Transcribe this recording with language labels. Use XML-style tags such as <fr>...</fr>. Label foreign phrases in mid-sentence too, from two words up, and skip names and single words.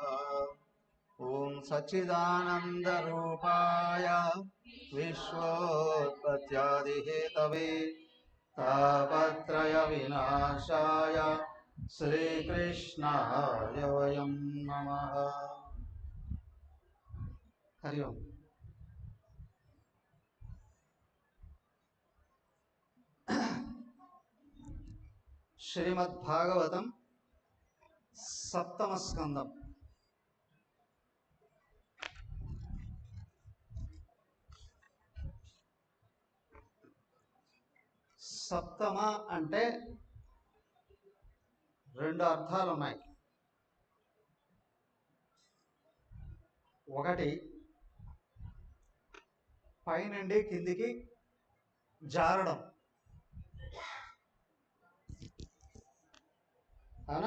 <sa>ॐ सच्चिदानन्दरूपाय विश्वोत्पत्त्यादिहेतवे तापत्रयविनाशाय श्रीकृष्णाय वयं नमः। हरि ओम्। श्रीमद्भागवतं सप्तम स्कंदम</sa> <te>సప్తమ అంటే రెండు అర్థాలు ఉన్నాయి. ఒకటి పైనుండి కిందికి జారడం, అవునా?</te>